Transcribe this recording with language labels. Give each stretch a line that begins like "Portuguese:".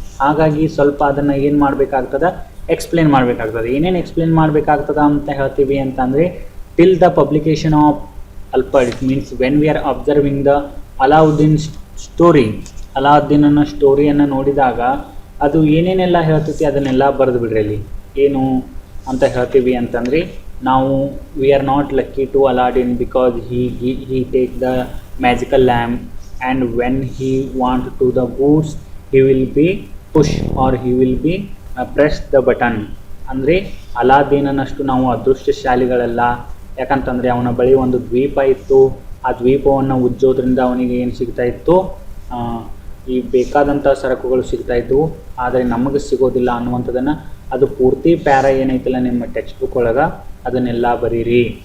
Kannada: ಹಾಗಾಗಿ ಸ್ವಲ್ಪ ಅದನ್ನು ಏನು ಮಾಡಬೇಕಾಗ್ತದೆ, ಎಕ್ಸ್ಪ್ಲೇನ್ ಮಾಡಬೇಕಾಗ್ತದೆ. ಏನೇನು ಎಕ್ಸ್ಪ್ಲೇನ್ ಮಾಡಬೇಕಾಗ್ತದೆ ಅಂತ ಹೇಳ್ತೀವಿ ಅಂತಂದರೆ,
English: till the publication of Alpad, it means when we are observing the Alauddin story,
Kannada: ಅಲಾವುದ್ದೀನನ ಸ್ಟೋರಿಯನ್ನು ನೋಡಿದಾಗ ಅದು ಏನೇನೆಲ್ಲ ಹೇಳ್ತೈತಿ ಅದನ್ನೆಲ್ಲ ಬರೆದು ಬಿಡ್ರಿ. ಅಲ್ಲಿ ಏನು ಅಂತ ಹೇಳ್ತೀವಿ ಅಂತಂದರೆ, ನಾವು
English: We are not lucky to Aladdin because he take the magical lamp and when he want to the goods he will be push or he will be press the button.
Kannada: ಅಂದರೆ ಅಲಾದ್ದೀನನಷ್ಟು ನಾವು ಅದೃಷ್ಟಶಾಲಿಗಳಲ್ಲ. ಯಾಕಂತಂದರೆ ಅವನ ಬಳಿ ಒಂದು ದ್ವೀಪ ಇತ್ತು, ಆ ದ್ವೀಪವನ್ನು ಉಜ್ಜೋದ್ರಿಂದ ಅವನಿಗೆ ಏನು ಸಿಗ್ತಾ ಇತ್ತು, ಈ ಬೇಕಾದಂಥ ಸರಕುಗಳು ಸಿಗ್ತಾ ಇದ್ದವು, ಆದರೆ ನಮಗೆ ಸಿಗೋದಿಲ್ಲ ಅನ್ನುವಂಥದ್ದನ್ನು ಅದು ಪೂರ್ತಿ ಪ್ಯಾರ ಏನೈತಿಲ್ಲ ನಿಮ್ಮ ಟೆಕ್ಸ್ಟ್ ಬುಕ್ ಒಳಗೆ ಅದನ್ನೆಲ್ಲ ಬರೀರಿ.